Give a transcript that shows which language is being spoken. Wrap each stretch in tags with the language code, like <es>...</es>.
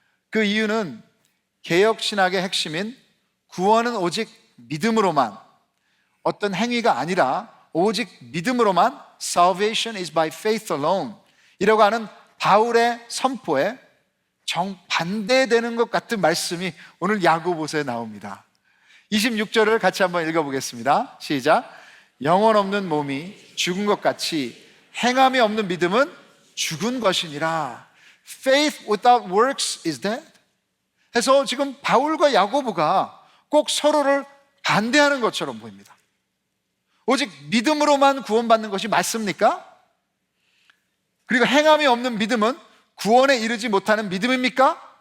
<ko>그 이유는 개혁신학의 핵심인 구원은 오직 믿음으로만, 어떤 행위가 아니라 오직 믿음으로만,</ko> <en>Salvation is by faith alone</en> <ko>이라고 하는 바울의 선포에 정반대되는 것 같은 말씀이 오늘 야고보서에 나옵니다. 26절을 같이 한번 읽어보겠습니다. 시작. 영혼 없는 몸이 죽은 것 같이 행함이 없는 믿음은 죽은 것이니라.</ko> <en>Faith without works is dead.</en> <ko>해서 지금 바울과 야고보가 꼭 서로를 반대하는 것처럼 보입니다. 오직 믿음으로만 구원받는 것이 맞습니까? 그리고 행함이 없는 믿음은 구원에 이르지 못하는 믿음입니까?</ko>